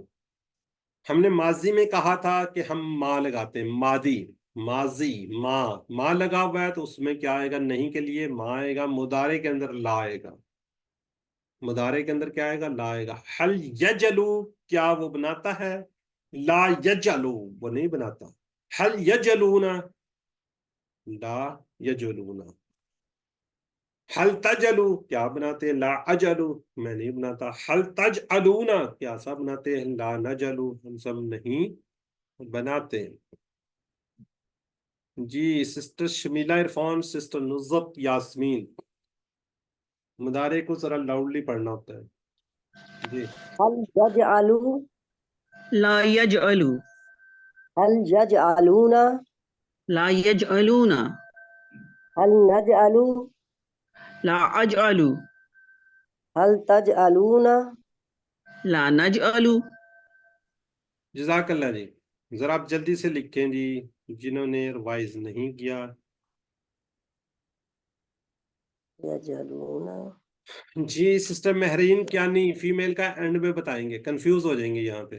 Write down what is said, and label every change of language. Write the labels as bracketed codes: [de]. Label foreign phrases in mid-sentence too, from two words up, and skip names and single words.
[hi] हमने माजी में कहा था कि हम माँ लगाते हैं, मादी माजी माँ लगा हुआ है तो उसमें क्या आएगा? नहीं के लिए माँ आएगा। मुदारे के अंदर ला आएगा। मुदारे के अंदर क्या आएगा? ला आएगा। [ar] هل يجعل, [hi] क्या वो बनाता है? [ar] لا يجعل, [hi] वो नहीं बनाता। [ar] هل يجعلون، لا يجعلون. هل تجعل, [hi] क्या बनाते हैं? [ar] لا أجعل, [hi] मैं नहीं बनाता। [ar] هل تجعلون, [hi] क्या सब बनाते हैं? [ar] لا نجعل, [hi] हम सब नहीं बनाते। जी सिस्टर शमीला इरफान, सिस्टर नुज़रत यास्मीन, मुदारे को जरा लाउडली पढ़ना होता है जी। [ar] هل يجعل, لا يجعل, هل يجعلون, لا يجعلون, هل نجعل, لا أجعل, هل تجعلون. لا نجعل. [hi] जज़ाकल्लाह जी। जरा आप जल्दी से लिखें जी, जिन्होंने रिवाइज नहीं किया। [ar] यजअलूना [hi] जी सिस्टर महरीन क्या नहीं, फीमेल का एंड में बताएंगे, कंफ्यूज हो जाएंगे यहाँ पे।